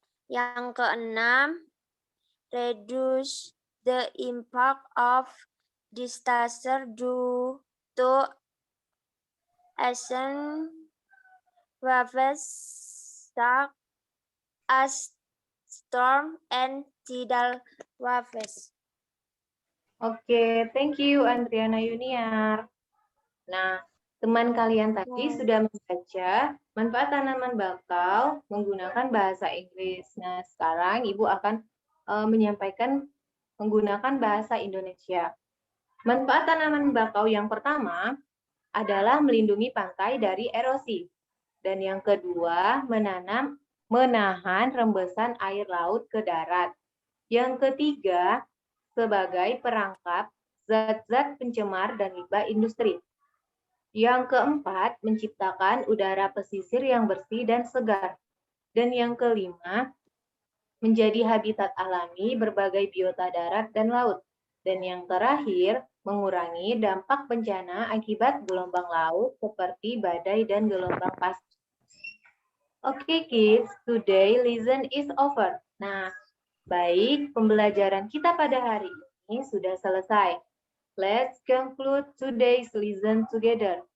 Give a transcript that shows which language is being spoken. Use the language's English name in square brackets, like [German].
[Indonesian] Yang keenam, [English] reduce the impact of disaster due to ocean waves such as storm and tidal waves. Oke, thank you Andriana Yuniar. [Indonesian] Nah, teman kalian tadi sudah membaca manfaat tanaman bakau menggunakan bahasa Inggris. Nah, sekarang Ibu akan menyampaikan menggunakan bahasa Indonesia. Manfaat tanaman bakau yang pertama adalah melindungi pantai dari erosi. Dan yang kedua, menahan rembesan air laut ke darat. Yang ketiga, sebagai perangkap zat-zat pencemar dan limbah industri. Yang keempat, menciptakan udara pesisir yang bersih dan segar. Dan yang kelima, menjadi habitat alami berbagai biota darat dan laut. Dan yang terakhir, mengurangi dampak bencana akibat gelombang laut seperti badai dan gelombang pasang. [English] Oke kids, today lesson is over. [Indonesian] Nah, baik, pembelajaran kita pada hari ini sudah selesai. [English] Let's conclude today's lesson together.